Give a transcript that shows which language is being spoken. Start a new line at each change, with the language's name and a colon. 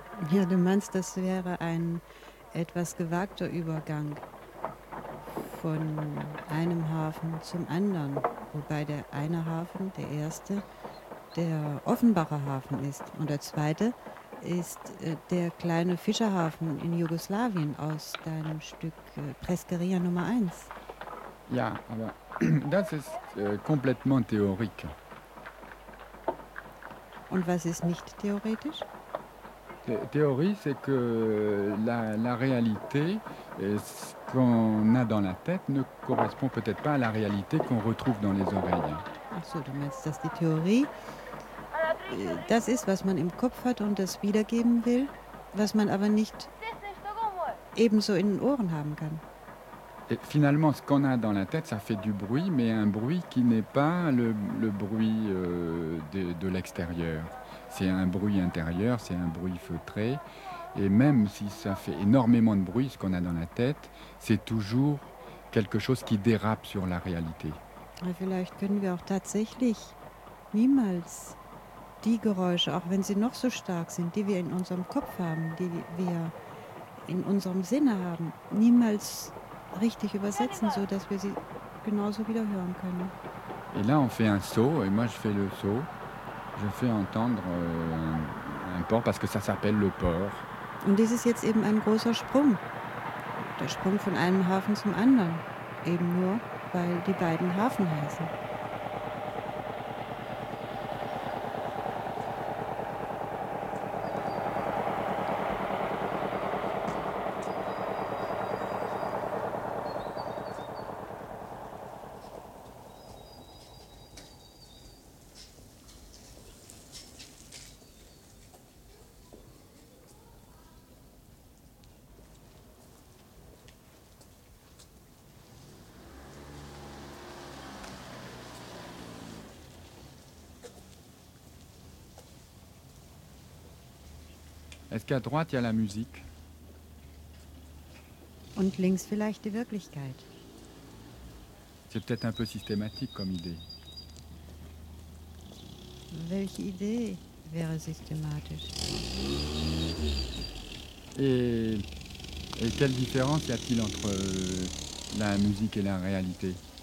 German: Ja, du meinst, das wäre ein etwas gewagter Übergang von einem Hafen zum anderen, wobei der eine Hafen, der erste, der Offenbacher Hafen ist und der zweite ist der kleine Fischerhafen in Jugoslawien aus deinem Stück Preskeria Nummer 1. Ja, aber das ist complètement théorique. Und was ist nicht theoretisch?
French: Théorie, c'est que la réalité, ce qu'on a dans la tête, ne correspond peut-être pas à la réalité qu'on retrouve dans les oreilles.
German: Also, du meinst, dass die Theorie das ist, was man im Kopf hat und das wiedergeben will, was man aber nicht ebenso in den Ohren haben kann.
French: Et finalement, ce qu'on a dans la tête, ça fait du bruit, mais un bruit qui n'est pas le bruit de l'extérieur. C'est un bruit intérieur, c'est un bruit feutré. Et même si ça fait énormément de bruit, ce qu'on a dans la tête, c'est toujours quelque chose qui dérape sur la réalité.
German: Ja, vielleicht können wir auch tatsächlich niemals die Geräusche, auch wenn sie noch so stark sind, die wir in unserem Kopf haben, die wir in unserem Sinne haben, niemals richtig übersetzen, so dass wir sie genauso wieder hören können.
French: Et là on fait un saut et moi je fais le saut. Je fais entendre un port parce que ça s'appelle le port.
German: Und das ist jetzt eben ein großer Sprung. Der Sprung von einem Hafen zum anderen, eben nur weil die beiden Hafen heißen.
French: Est-ce qu'à droite, il y a la musique?
German: Und links vielleicht die Wirklichkeit.
French: C'est peut-être un peu systématique comme idée.
German: Welche Idee wäre systématisch?
French: Et quelle différence y a-t-il entre la musique et la réalité?